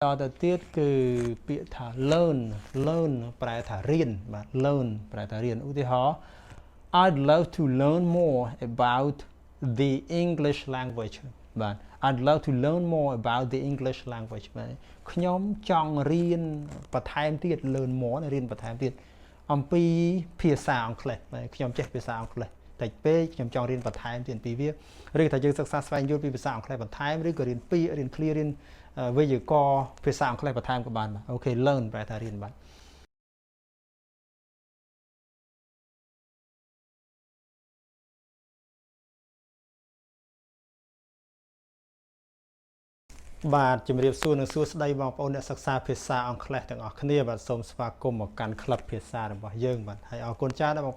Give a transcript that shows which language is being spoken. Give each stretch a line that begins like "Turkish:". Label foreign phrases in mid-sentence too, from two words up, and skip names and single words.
Khmer: តទៅទៀតគឺពាក្យថា learn ប្រែថារៀនបាទ learn ប្រែថារៀនឧទាហរណ៍
English: I'd love to learn more about the English language
Khmer: បាទ
English: I'd love to learn more about the English language
Khmer: បាទខ្ញុំចង់រៀនបន្ថែមទៀត
English: learn more
Khmer: រៀនបន្ថែមទៀតអំពីភាសាអង់គ្លេសបាទខ្ញុំចេះភាសាអង់គ្លេសតិចពេកខ្ញុំចង់រៀនបន្ថែមទៀតពីវាឬថាយើងសិក្សាស្វែងយល់ពីភាសាអង់គ្លេសបន្ថែមឬក៏រៀនពាក្យរៀន clear រៀនវេយ្យាករណ៍ភាសាអង់គ្លេសបន្ថែមក៏បានបាទអូខេ learn ប្រែថារៀនបាទ បាទជំរាបសួរនិងសួស្តីបងប្អូនអ្នកសិក្សាភាសាអង់គ្លេសទាំងអស់គ្នាបាទសូមស្វាគមន៍មកកាន់ក្លឹបភាសារបស់យើងបាទហើយអរគុណច្រើនដែលបង